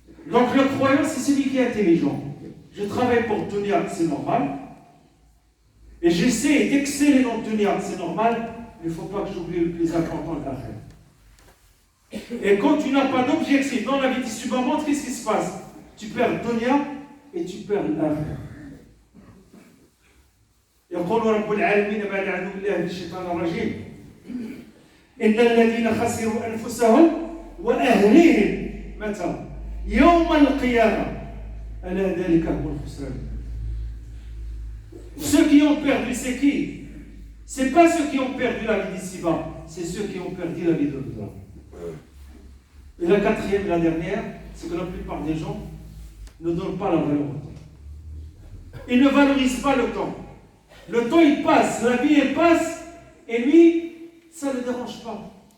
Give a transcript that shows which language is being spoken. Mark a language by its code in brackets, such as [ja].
[fr] Donc le croyant, c'est celui qui est intelligent. Je travaille pour dunya, c'est normal. Et j'essaie d'exceller dans dunya, c'est normal. Mais il ne faut pas que j'oublie le plus important de l'akhirah. Et quand tu n'as pas d'objectif dans la vie du subamante, qu'est-ce qui se passe? Tu perds dunya et tu perds l'akhirah. [ar] يقول رب العالمين بعد أعوذ بالله من الشيطان الرجيم إن الذين خسروا أنفسهم وأهليهم متى يوم القيامة ألا ذلك هو الخسران. [fr] Ceux qui ont perdu, c'est qui? C'est pas ceux qui ont perdu la vie d'ici-bas, c'est ceux qui ont perdu la vie de l'au-delà. Et la quatrième, la dernière, c'est que la plupart des gens ne donnent pas la valeur au temps. Ils ne valorisent pas le temps. Le temps, il passe, la vie, elle passe, et lui, ça ne le dérange pas.